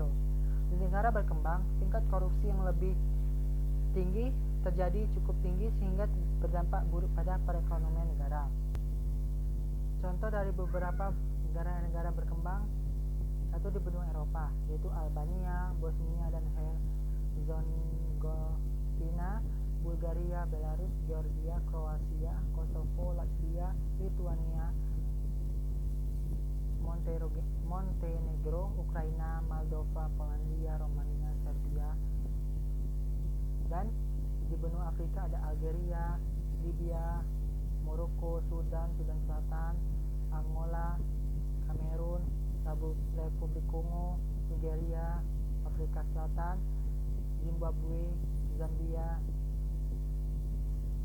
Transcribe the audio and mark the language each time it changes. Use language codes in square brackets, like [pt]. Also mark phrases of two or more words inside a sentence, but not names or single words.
[id] Di negara berkembang, tingkat korupsi yang lebih tinggi terjadi cukup tinggi sehingga berdampak buruk pada perekonomian negara. Contoh dari beberapa negara-negara berkembang, satu di benua Eropa, yaitu Albania, Bosnia dan Herzegovina, Bulgaria, Belarus, Georgia, Kroasia, Kosovo, Latvia, Lituania, Montenegro, Ukraina, Moldova, Polandia, Romania, Serbia. Dan di benua Afrika ada Algeria, Libya, Maroko, Sudan, Sudan Selatan, Angola, Kamerun, Republik Kongo, Nigeria, Afrika Selatan, Zimbabwe, Zambia, Swaziland.